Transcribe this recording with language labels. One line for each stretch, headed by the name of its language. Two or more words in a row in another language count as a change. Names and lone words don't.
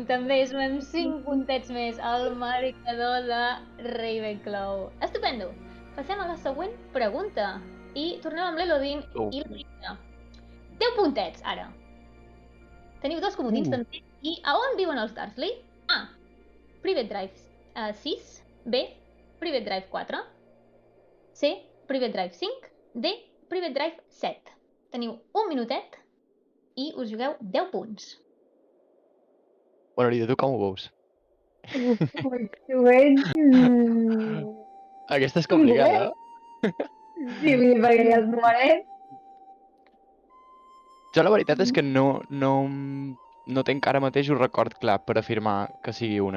Catalan: També sumem 5 puntets més al marcador de Ravenclaw. Estupendo! Passem a la següent pregunta. I tornem amb l'Elodin i la Rita. 10 puntets, ara. Teniu 2 comodins també. I a on viuen els Dursley? A, Private Drive 6. B, Private Drive 4. C, Private Drive 5. D, Private Drive 7. Teniu un minutet i us jugueu 10 punts. Bueno, Lídia, tu com ho veus? Aquesta és complicada, Sí, vull dir, perquè ja els numerets. Jo la veritat és que no tinc ara mateix un record clar per afirmar que sigui una.